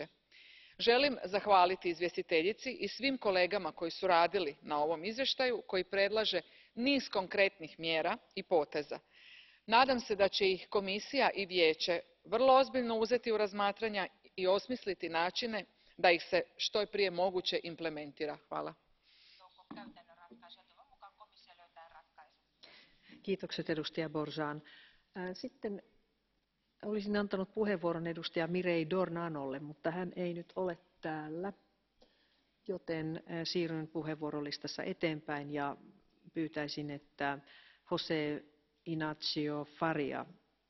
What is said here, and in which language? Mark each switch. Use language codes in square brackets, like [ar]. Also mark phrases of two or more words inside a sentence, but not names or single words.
[hr] Želim zahvaliti izvjestiteljici i svim kolegama koji su radili na ovom izvještaju koji predlaže niz konkretnih mjera i poteza. Nadam se da će ih Komisija i Vijeće vrlo ozbiljno uzeti u razmatranje i osmisliti načine da ih se što je prije moguće implementira. Hvala. [fi] Sitten olisin antanut puheenvuoron edustaja Mireille Dornanolle, mutta hän ei nyt ole täällä, joten siirryn puheenvuorolistassa eteenpäin ja pyytäisin, että José Ignacio Faria